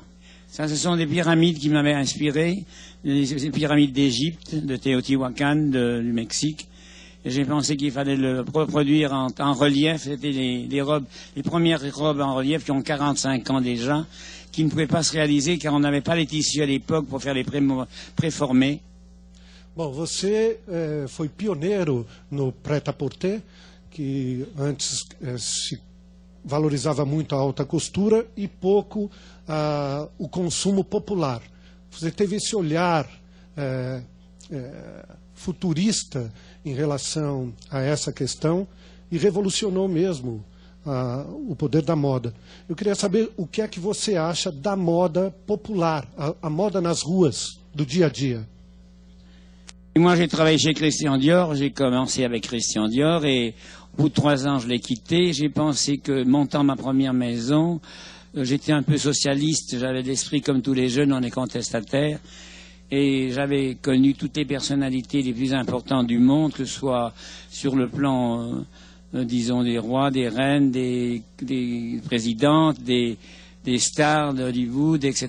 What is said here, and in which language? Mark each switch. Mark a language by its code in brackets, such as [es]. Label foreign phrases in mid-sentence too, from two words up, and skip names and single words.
[fr] Ça, ce sont des pyramides qui m'avaient inspiré, les pyramides d'Égypte, de Teotihuacan, du Mexique. Et j'ai pensé qu'il fallait le reproduire en relief. C'était les premières robes en relief qui ont 45 ans déjà, qui ne pouvaient pas se réaliser car on n'avait pas les tissus à l'époque pour faire les préformés. [pt] Bom, você foi pioneiro no prêt-à-porter, que antes se valorizava muito a alta costura e pouco o consumo popular. Você teve esse olhar futurista em relação a essa questão e revolucionou mesmo o poder da moda. Eu queria saber o que é que você acha da moda popular, a moda nas ruas do dia a dia. [fr] Moi, j'ai travaillé chez Christian Dior, j'ai commencé avec Christian Dior et au bout de 3 ans, je l'ai quitté. J'ai pensé que, montant ma première maison, j'étais un peu socialiste, j'avais l'esprit comme tous les jeunes, on est contestataires. Et j'avais connu toutes les personnalités les plus importantes du monde, que ce soit sur le plan, disons, des rois, des reines, des présidentes, des stars d'Hollywood, etc.